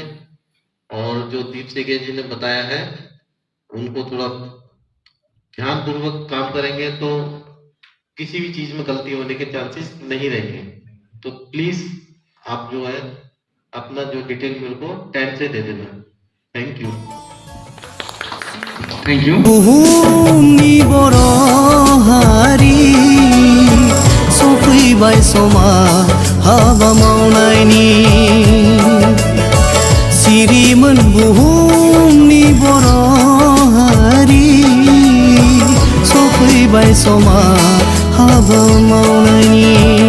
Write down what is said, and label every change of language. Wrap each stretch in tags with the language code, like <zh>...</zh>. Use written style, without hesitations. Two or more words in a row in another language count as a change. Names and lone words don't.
<hi>और जो दीप सेकिया जी ने बताया है उनको थोड़ा ध्यानपूर्वक काम करेंगे तो किसी भी चीज में गलती होने के चांसेस नहीं रहेंगे। तो प्लीज आप जो है अपना जो डिटेल मेरे को टाइम से दे देना।</hi> <en>Thank you. Thank you.</en> <brx>बुहुमनि बर' हारि सफैबाय समा हाबा मावनायनि सिरिमोन बुहुमनि बर' हारि सफैबाय समा हाबा मावनायनि</brx>